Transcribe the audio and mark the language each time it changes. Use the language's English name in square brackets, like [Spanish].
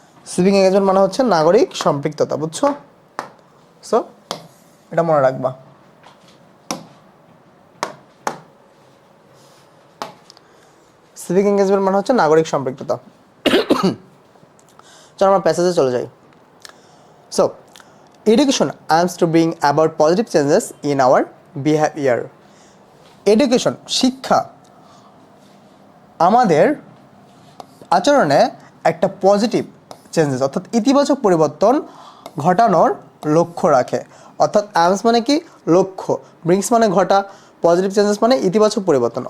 [Bangla] Civic engagement মানে হচ্ছে নাগরিক সম্পৃক্ততা, বুঝছো? সো এটা মনে রাখবা। সিভিক এঙ্গেজমেন্ট মানে হচ্ছে নাগরিক সম্পৃক্ততা। চলো আমরা প্যাসেজে চলে যাই। [English] So education aims to bring about positive changes in our behavior. [Bangla] Education, শিক্ষা, আমাদের আচরণে একটা পজিটিভ চেঞ্জেস অর্থাৎ ইতিবাচক পরিবর্তন ঘটানোর লক্ষ্য রাখে। অর্থাৎ aims মানে কি? লক্ষ্য, ব্রিংস মানে ঘটা, পজিটিভ চেঞ্জেস মানে ইতিবাচক পরিবর্তন।